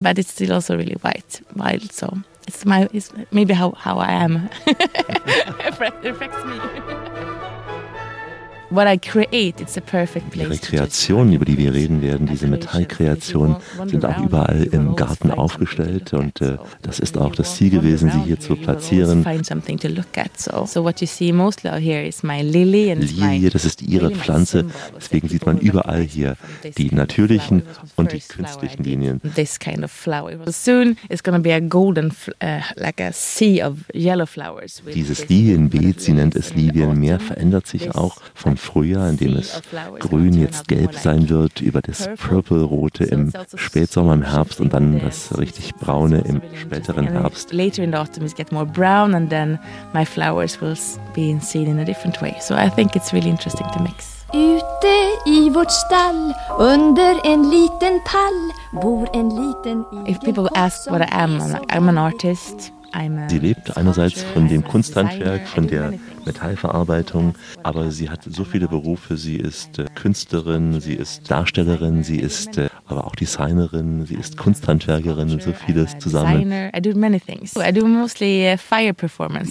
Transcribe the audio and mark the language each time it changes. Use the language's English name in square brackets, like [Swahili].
[English] but it's still also really wild. So it's maybe how I am. It affects me. What I create, it's a perfect place. [German] Die Rekreation, über die wir reden werden, diese Metallkreationen, sind auch überall im Garten aufgestellt. Und das ist auch das Ziel gewesen, sie hier zu platzieren. Lilie, das ist ihre Pflanze. Deswegen sieht man überall hier die natürlichen und die künstlichen Linien. [English] This kind of flower. Soon it's going to be a golden, like a sea of yellow flowers. [German] Dieses Lilienbeet, sie nennt es Lilienmeer, verändert sich auch von im Frühjahr, in dem es grün jetzt gelb sein wird, über das Purple-Rote im Spätsommer, im Herbst und dann das richtig Braune im späteren Herbst. [English] Later in the autumn it gets more brown and then my flowers will be seen in a different way. So I think it's really interesting to mix. [Swedish] Ute i vårt stall, under en liten pall, bor en liten. [English] If people ask what I am, I'm an artist. [German] Sie lebt einerseits von dem Kunsthandwerk, von der Metallverarbeitung, aber sie hat so viele Berufe. Sie ist Künstlerin, sie ist Darstellerin, sie ist aber auch Designerin, sie ist Kunsthandwerkerin, so vieles zusammen. Sie